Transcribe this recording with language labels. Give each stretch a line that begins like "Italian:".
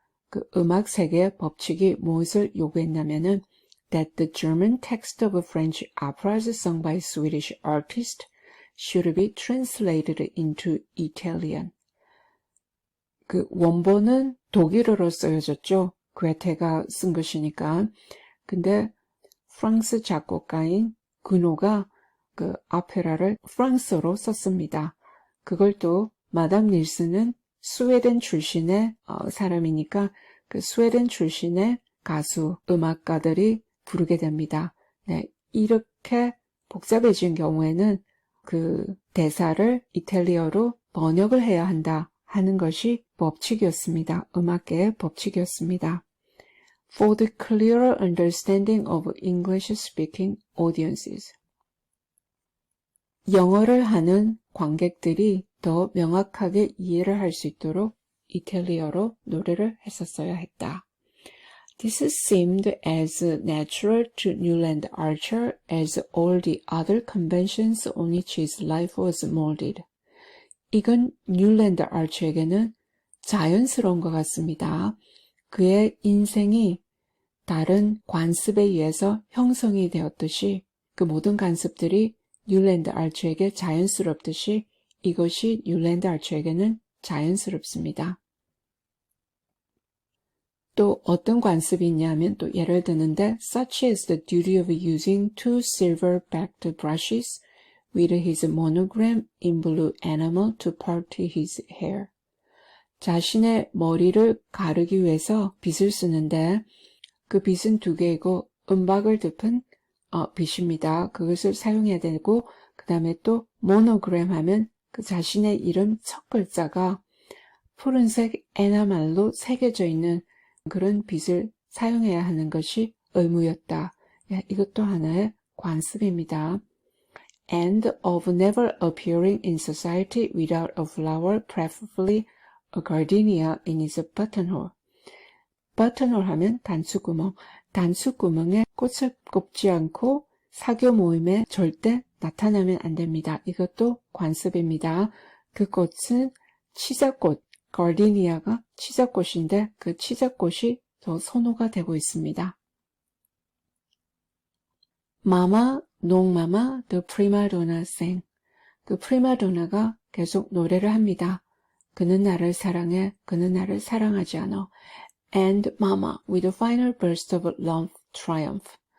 Korean: 그 음악 세계의 법칙이 무엇을 요구했냐면은
English: that the German text of French operas sung by Swedish artists should be translated into Italian.
Korean: 그 원본은 독일어로 쓰여졌죠. 괴테가 쓴 것이니까. 근데 프랑스 작곡가인 그노가 그 오페라를 프랑스어로 썼습니다. 그걸 또 마담 닐슨은 스웨덴 출신의 사람이니까 그 스웨덴 출신의 가수, 음악가들이 부르게 됩니다. 네, 이렇게 복잡해진 경우에는 그 대사를 이탈리어로 번역을 해야 한다 하는 것이 법칙이었습니다. 음악계의 법칙이었습니다.
English: For the clearer understanding of English-speaking audiences.
Korean: 영어를 하는 관객들이 더 명확하게 이해를 할 수 있도록 이탈리어로 노래를 했었어야 했다.
English: This seemed as natural to Newland Archer as all the other conventions on which his life was molded.
Korean: 이건 뉴랜드 아처에게는 자연스러운 것 같습니다. 그의 인생이 다른 관습에 의해서 형성이 되었듯이 그 모든 관습들이 뉴랜드 아처에게 자연스럽듯이 이것이 뉴랜드 아처에게는 자연스럽습니다. 또 어떤 관습이 있냐면 또 예를 드는데
English: such as the duty of using two silver-backed brushes with his monogram in blue enamel to part his hair.
Korean: 자신의 머리를 가르기 위해서 빗을 쓰는데 그 빗은 두 개이고 은박을 덮은 빗입니다. 그것을 사용해야 되고 그 다음에 또 모노그램 하면 그 자신의 이름 첫 글자가 푸른색 에나멜로 새겨져 있는 그런 빗을 사용해야 하는 것이 의무였다. 이것도 하나의 관습입니다.
English: And of never appearing in society without a flower, preferably a gardenia in his buttonhole.
Korean: buttonhole 하면 단추구멍. 단추구멍에 꽃을 꼽지 않고 사교 모임에 절대 나타나면 안 됩니다. 이것도 관습입니다. 그 꽃은 치자꽃, 가르디니아가 치자꽃인데 그 치자꽃이 더 선호가 되고 있습니다.
Italian: 마마, 농마마,
English: the prima donna sang.
Korean: 그 프리마도나가 계속 노래를 합니다. 그는 나를 사랑해, 그는 나를 사랑하지 않아.
English: And Mama, with a final burst of love triumph.